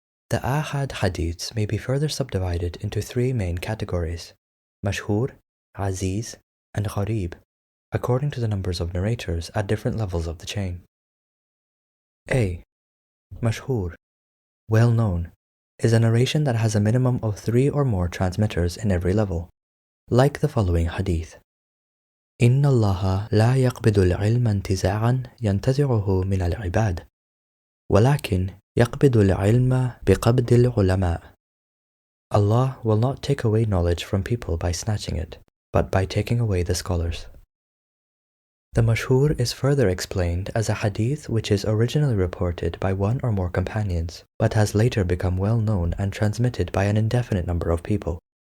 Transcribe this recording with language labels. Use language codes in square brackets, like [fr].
[en] The Aaḥaad hadiths may be further subdivided into three main categories: Mashhur, Aziz, and Gharib, according to the numbers of narrators at different levels of the chain. A. Mashhur, well known, is a narration that has a minimum of 3 or more transmitters in every level, like the following hadith. [ar] إن الله لا يقبض العلم انتزاعا ينتزعه من العباد ولكن يقبض العلم بقبض العلماء. [en] Allah will not take away knowledge from people by snatching it, but by taking away the scholars. The Mashhur is further explained as a hadith which is originally reported by one or more companions, but has later become well known and transmitted by an indefinite number of people.